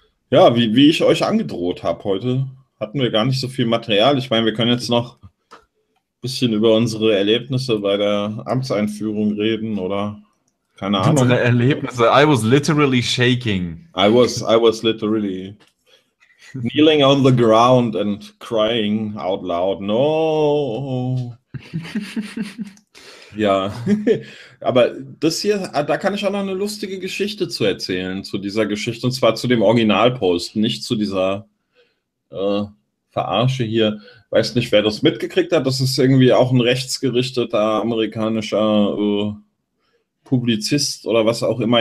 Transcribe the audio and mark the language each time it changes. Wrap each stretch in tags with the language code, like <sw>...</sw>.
<de>Ja, wie ich euch angedroht habe heute. Hatten wir gar nicht so viel Material. Ich meine, wir können jetzt noch ein bisschen über unsere Erlebnisse bei der Amtseinführung reden oder keine Ahnung. Unsere Erlebnisse.</de> <en>I was literally shaking. I was literally kneeling on the ground and crying out loud. No.</en> <de>Ja, aber das hier, da kann ich auch noch eine lustige Geschichte zu erzählen, zu dieser Geschichte, und zwar zu dem Originalpost, nicht zu dieser Verarsche hier. Weiß nicht, wer das mitgekriegt hat. Das ist irgendwie auch ein rechtsgerichteter amerikanischer Publizist oder was auch immer.</de>